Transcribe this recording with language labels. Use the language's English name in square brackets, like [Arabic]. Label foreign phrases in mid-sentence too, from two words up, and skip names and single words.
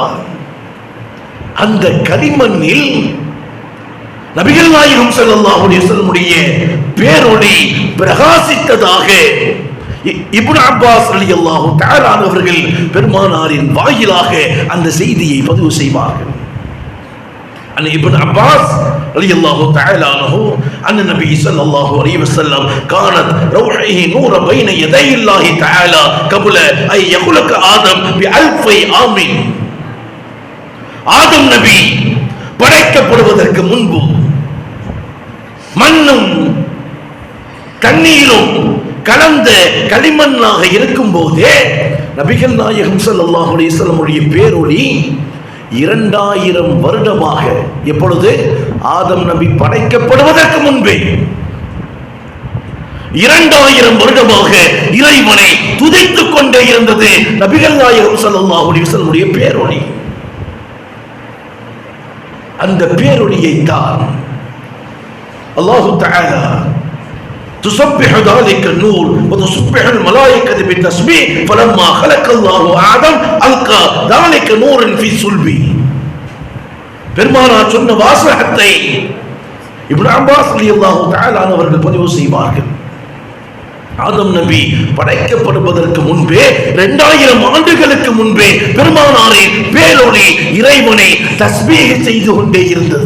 [Tamil] அந்த களிமண்ணில் நபிகள் நாயகம் [Arabic] صلى الله عليه وسلم [Tamil] பேரொளி பிரகாசித்ததாக இப்னு அப்பாஸ் [Arabic] رضي الله تعالى [Tamil] அவர்கள் பெருமானாரின் வாயிலாக அந்த செய்தியை பதிவு செய்வார்கள். [Arabic] عن ابن عباس رضي الله تعالى عنه عن النبي صلى الله عليه وسلم كانت روحي نورا بين يدي الله تعالى قبل أن يخلق ஆதம் ب1000 ஆமின். [Tamil] ஆதம் நபி படைக்கப்படுவதற்கு முன்பு மண்ணும் தண்ணீரும் கலந்த களிமண்ணாக இருக்கும் போதே நபிகள் நாயகம் [Arabic] صلى الله عليه وسلم [Tamil] உடைய பேரொளி 2000 வருடமாக, எப்பொழுது ஆதம் நபி படைக்கப்படுவதற்கு முன்பே 2000 வருடமாக இறைவனை துதித்துக் கொண்டே இருந்தது நபிகள் நாயகம் [Arabic] صلى الله عليه وسلم [Tamil] உடைய பேரொளி. அந்த பேரொளியை தான் அல்லாஹு தஆலா [Arabic] تسبح ذلك النور وتسبح الملائكة بالتسبيح فلما خلق الله آدم ألقى ذلك نور في صلبه. [Tamil] பெருமானார் சொன்ன வாசகத்தை இப்னு அப்பாஸ் [Arabic] رضي الله تعالى [Tamil] அவர்கள் பதிவு செய்வார்கள். ஆதம் நபி படைக்கப்படுவதற்கு முன்பே 2000 ஆண்டுகளுக்கு முன்பே பெருமானாரின் பேரொளி இறைவனை தஸ்பீஹ் செய்து கொண்டே இருந்தது.